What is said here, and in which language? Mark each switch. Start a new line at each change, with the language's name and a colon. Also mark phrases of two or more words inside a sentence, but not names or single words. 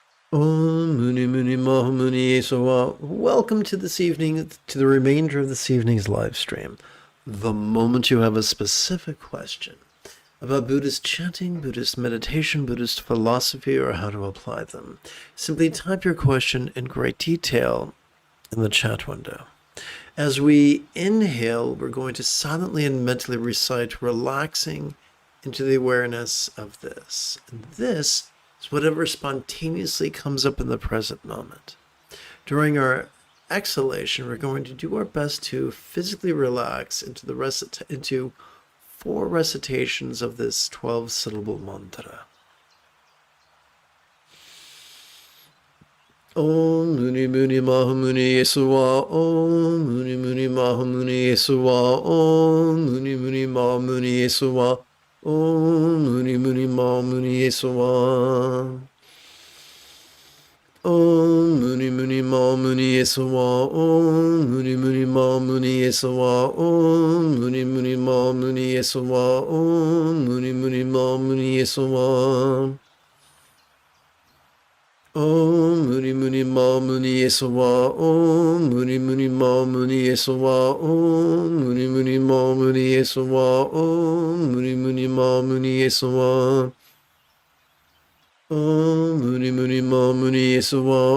Sanskrit: Om Muni Muni Maha Muni Yesowa.
English: Welcome to this evening, to the remainder of this evening's live stream. The moment you have a specific question about Buddhist chanting, Buddhist meditation, Buddhist philosophy, or how to apply them, simply type your question in great detail in the chat window. As we inhale, we're going to silently and mentally recite, relaxing into the awareness of this. And this is whatever spontaneously comes up in the present moment. During our exhalation, we're going to do our best to physically relax into 4 recitations of this 12-syllable mantra.
Sanskrit: Om Muni Muni Maha Muni Yesuwa. Om Muni Muni Maha Muni Yesuwa. Om Muni Muni Maha Muni Yesuwa. Om Muni Muni Maha Muni Yesuwa. Om Muni Muni Maha Muni Yesuwa. Om Muni Muni Maha Muni Yesuwa. Om Muni Muni Maha Muni Yesuwa. Om Muni Muni Maha Muni Yesuwa. Om Muni Muni Ma Muni Yesuwa. Om Muni Muni Ma Muni Yesuwa. Om Muni Muni Ma Muni Yesuwa. Om Muni Muni Ma Muni Yesuwa. Om Muni Muni Ma Muni Yesuwa.